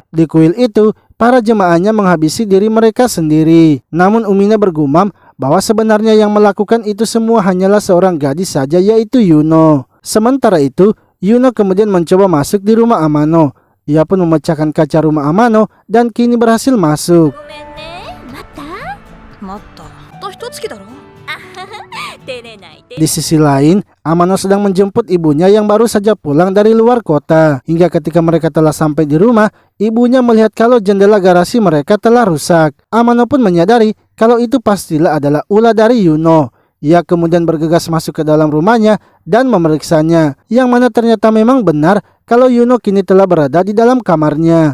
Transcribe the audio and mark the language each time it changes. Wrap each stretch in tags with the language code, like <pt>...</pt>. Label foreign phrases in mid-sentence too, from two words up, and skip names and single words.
<id>Di kuil itu, para jemaahnya menghabisi diri mereka sendiri. Namun Umine bergumam bahwa sebenarnya yang melakukan itu semua hanyalah seorang gadis saja, yaitu Yuno. Sementara itu, Yuno kemudian mencoba masuk di rumah Amano. Ia pun memecahkan kaca rumah Amano dan kini berhasil masuk.</id> <ja>ごめんね。また待ったあと一月だろ。照れないで。</ja> <id>Di sisi lain, Amano sedang menjemput ibunya yang baru saja pulang dari luar kota. Hingga ketika mereka telah sampai di rumah, ibunya melihat kalau jendela garasi mereka telah rusak. Amano pun menyadari kalau itu pastilah adalah ulah dari Yuno. Ia kemudian bergegas masuk ke dalam rumahnya dan memeriksanya, yang mana ternyata memang benar kalau Yuno kini telah berada di dalam kamarnya.</id>